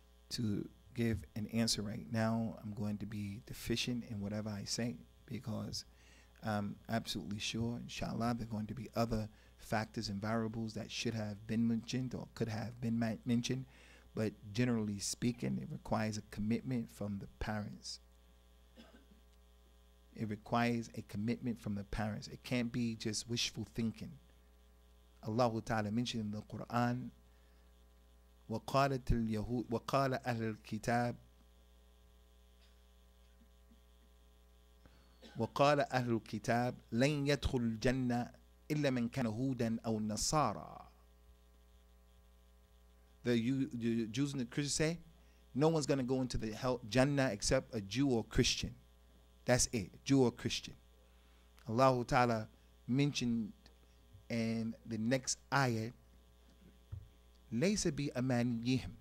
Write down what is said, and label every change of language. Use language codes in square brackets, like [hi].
[en] To give an answer right now, I'm going to be deficient in whatever I say, because I'm absolutely sure, inshallah, there are going to be other factors and variables that should have been mentioned or could have been mentioned. but generally speaking, it requires a commitment from the parents. It requires a commitment from the parents. It can't be just wishful thinking. Allah Ta'ala mentioned in the Quran, [ar] وَقَالَتِ الْيَهُودُ وَقَالَ أَهْلُ الْكِتَابِ وقال أهل الكتاب لن يدخل الجنة إلا من كان هودا أو نصارى. [en] The Jews and the Christians say, no one's going to go into the Jannah except a Jew or Christian. That's it, Jew or Christian. Allah Ta'ala mentioned in the next ayat, [ar] لَيْسَ بِأَمَانِيِّهِمْ.